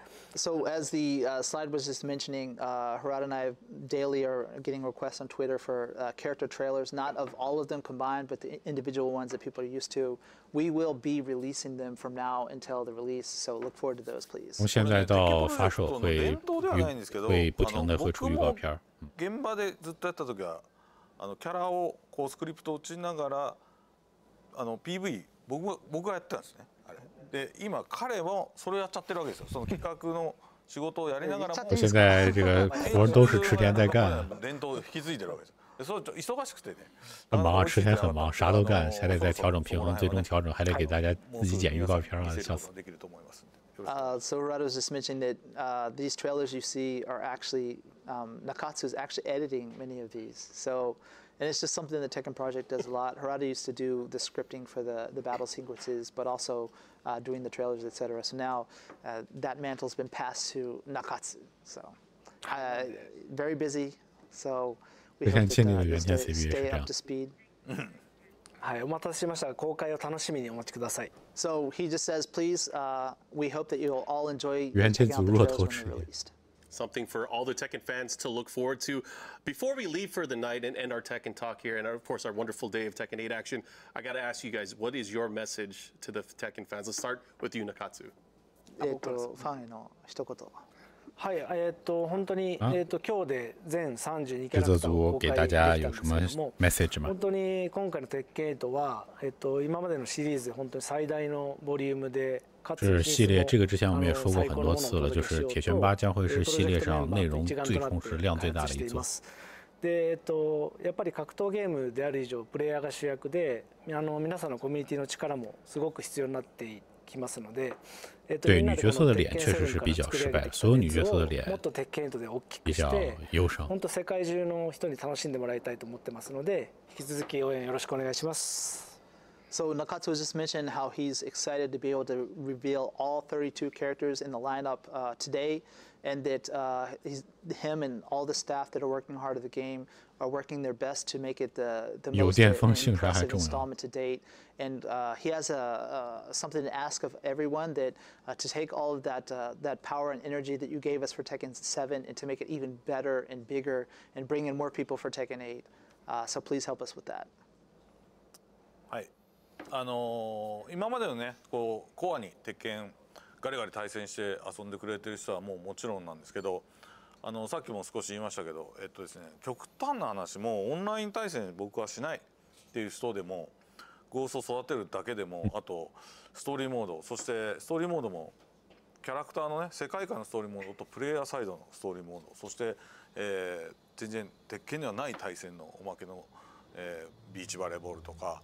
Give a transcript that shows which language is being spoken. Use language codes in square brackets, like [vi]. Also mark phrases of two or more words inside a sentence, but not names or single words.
[en] So as the slide was just mentioning, Harada and I daily are getting requests on Twitter for character trailers, not of all of them combined, but the individual ones that people are used to. We will be releasing them from now until the release, so look forward to those, please. [zh] 从现在到发售会不停的会出预告片。 [ja] 現場でずっとやった時はキャラをこうスクリプト打ちながらPV 僕がやってたんですね。で今彼もそれやっちゃってるわけですよ。その企画の仕事をやりながらも。 [zh] 现在这个活都是池田在干。 [ja] 伝統を引き継いでるわけです。所以忙しくてね。 [zh] 很忙，池田很忙，啥都干，还得再调整平衡，最终调整还得给大家自己剪预告片啊，笑死。 [en] So Harada was just mentioning that these trailers you see are actually Nakatsu is actually editing many of these. So. And it's just something the Tekken project does a lot. Harada used to do the scripting for the battle sequences, but also doing the trailers, etc. So now that mantle's been passed to Nakatsu. So very busy. So we hope that stay up to speed. [ja] はい、お待たせしました。公開を楽しみにお待ちください。 [en] So he just says, please, we hope that you'll all enjoy checking out the trailers when they're released. Something for all the Tekken fans to look forward to. Before we leave for the night and end our Tekken Talk here, and of course our wonderful day of Tekken 8 action, I got to ask you guys, what is your message to the Tekken fans? Let's start with you, Nakatsu. [ja] ファンへの一言。はい、本当に今日で全32キャラクターを公開できたんですけども、本当に今回の鉄拳8は今までのシリーズ本当に最大のボリュームで。 [zh] 是系列，这个之前我们也说过很多次了，就是铁拳8将会是系列上内容最充实、量最大的一座。 [ja] でやっぱり格闘ゲームである以上プレイヤーが主役で皆さんのコミュニティの力もすごく必要になってきますので。 [zh] 对女角色的脸确实是比较失败的，所有女角色的脸比较忧伤。 [ja] 本当世界中の人に楽しんでもらいたいと思ってますので、引き続き応援よろしくお願いします。 [en] So Nakatsu just mentioned how he's excited to be able to reveal all 32 characters in the lineup today, and that him and all the staff that are working hard at the game are working their best to make it the most impressive installment to date. And he has something to ask of everyone, that to take all of that power and energy that you gave us for Tekken 7 and to make it even better and bigger and bring in more people for Tekken 8. So please help us with that. [ja] はい。今までのねこうコアに鉄拳ガリガリ対戦して遊んでくれてる人はもちろんなんですけど、さっきも少し言いましたけどですね、極端な話もオンライン対戦僕はしないっていう人でも、ゴーストを育てるだけでも、あとストーリーモード、そしてストーリーモードもキャラクターのね世界観のストーリーモードとプレイヤーサイドのストーリーモード、そして、全然鉄拳にはない対戦のおまけの、ビーチバレーボールとか。